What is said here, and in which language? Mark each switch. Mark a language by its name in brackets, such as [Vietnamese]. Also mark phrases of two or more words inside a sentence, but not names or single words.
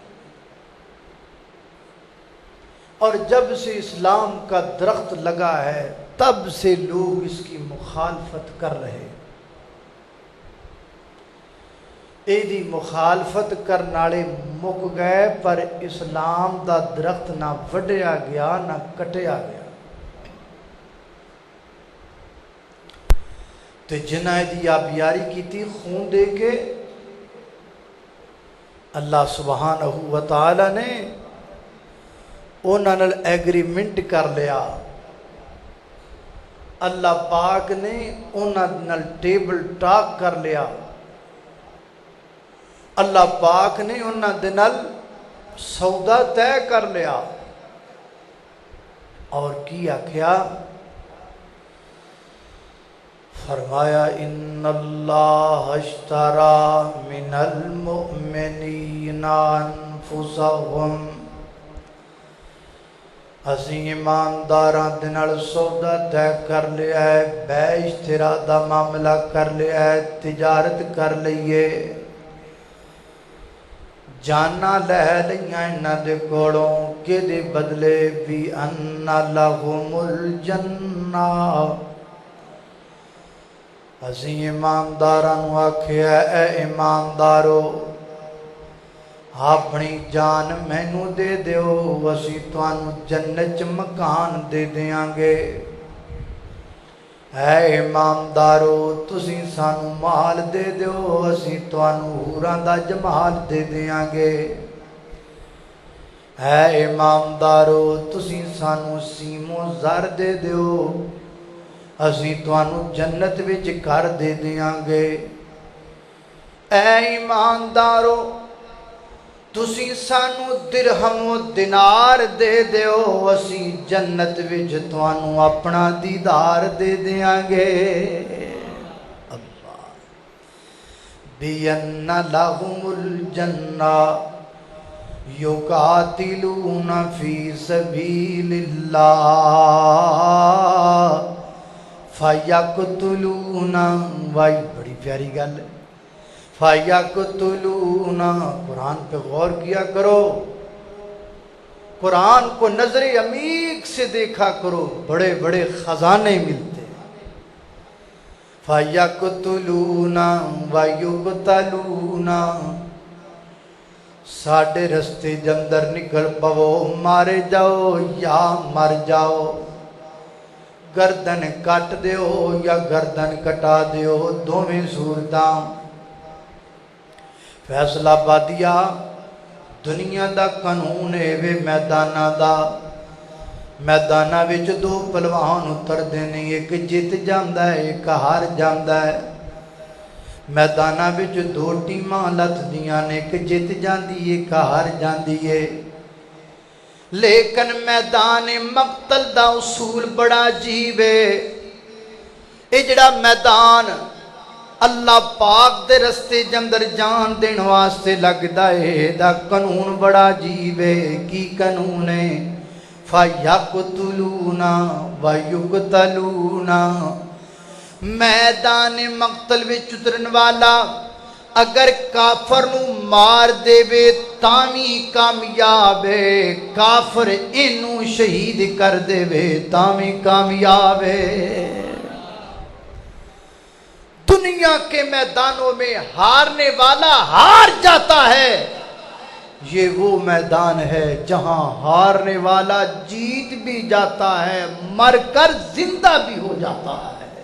[Urdu] اور جب سے اسلام کا درخت لگا ہے تب سے لوگ اس کی مخالفت کر رہے. [Punjabi] ایدی مخالفت کرنالے مک گئے، پر اسلام دا درخت نہ وڈیا گیا نہ کٹیا گیا. تے جنہ دی آبیاری کی تھی خون دے کے، اللہ سبحانہ و تعالی نے انہاں نال ایگریمنٹ کر لیا. اللہ پاک نے انہاں نال ٹیبل ٹاک کر لیا. اللہ پاک نے انہاں دے نال سودا طے کر لیا. اور کی آکھیا؟ فرمایا [Arabic] ان اللہ اشترى من المؤمنین انفسهم. [Punjabi] اسی ایمانداراں دے نال سودا طے کر لیا ہے، بے اشترا دا معاملہ کر لیا ہے، تجارت کر لئیے، جانا لے لیاں انہاں دے کولوں کہ دے بدلے بھی [Arabic] ان لہم الجنہ. [Punjabi] اسی ایمانداراں نو آکھیا اے ایماندارو اپنی جان مینوں دے دیو، اسی تانوں جنت چ مکان دے دیاں گے. اے ایماندارو تسی سانوں مال دے دیو، اسی تانوں حوراں دا جمال دے دیاں گے. اے ایماندارو تسی سانوں سیم و زر دے دیو، اسی تانوں جنت وچ گھر دے دیاں گے. اے ایماندارو تسی سانوں درہم و دینار دے دیو، اسی جنت وچ تانوں اپنا دیدار دے دیاں گے. [Arabic] اللہ بِأَنَّ لَهُمُ الْجَنَّةَ يُقَاتِلُونَ فِي سَبِيلِ اللَّهِ فَيَقْتُلُونَ. [Punjabi] وائی بڑی پیاری گل. [Urdu] فَيَقْتُلُونَ قرآن پہ غور کیا کرو، قرآن کو نظر عمیق سے دیکھا کرو، بڑے بڑے خزانے ملتے ہیں۔ [Arabic] فَيَقْتُلُونَ وَيُقْتَلُونَ [Punjabi] ساڑھے رستے جندر نکل پو، مارے جاؤ یا مر جاؤ، گردن کٹ دیو یا گردن کٹا دیو، دوویں صورتاں۔ فیصلہ بادیا دنیا دا قانون ہے وے میدانہ دا، میدانہ وچ دو پلوان اتر دینے، ایک جیت جاندہ ہے ایک ہار جاندہ ہے۔ میدانہ وچ دو ٹیماں لت دیاں نے، ایک جیت جاندی ایک ہار جاندی ہے۔ لیکن میدان مقتل دا اصول بڑا عجیب ہے۔ اے جڑا میدان اللہ پاک دے رستے جندر جان دین واسطے لگدا ہے، دا قانون بڑا عجیب ہے۔ کی قانون ہے؟ [Arabic] فَيَقْتُلُونَ وَيُقْتَلُونَ [Punjabi] میدان مقتل وچ اترن والا اگر کافر نو مار دے وے تامی کامیاب ہے، کافر اینو شہید کر دے وے تامی کامیاب ہے۔ [Urdu] دنیا کے میدانوں میں ہارنے والا ہار جاتا ہے، یہ وہ میدان ہے جہاں ہارنے والا جیت بھی جاتا ہے، مر کر زندہ بھی ہو جاتا ہے۔